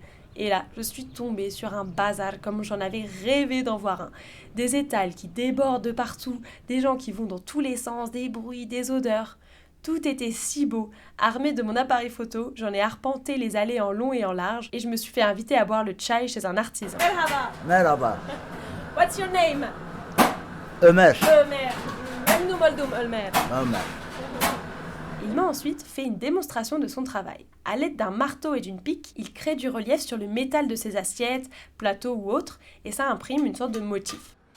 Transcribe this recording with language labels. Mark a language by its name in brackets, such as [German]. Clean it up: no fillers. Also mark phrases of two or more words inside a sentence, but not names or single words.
[French] Et là, je suis tombée sur un bazar comme j'en avais rêvé d'en voir un. Des étals qui débordent de partout, des gens qui vont dans tous les sens, des bruits, des odeurs. Tout était si beau. Armée de mon appareil photo, j'en ai arpenté les allées en long et en large et je me suis fait inviter à boire le chai chez un artisan. [Turkish] Merhaba. Merhaba. [English] What's your name? [Turkish] Ömer. Ömer. Memnun oldum Ömer. Ömer. [French] Il m'a ensuite fait une démonstration de son travail. À l'aide d'un marteau et d'une pique, il crée du relief sur le métal de ses assiettes, plateaux ou autres, et ça imprime une sorte de motif.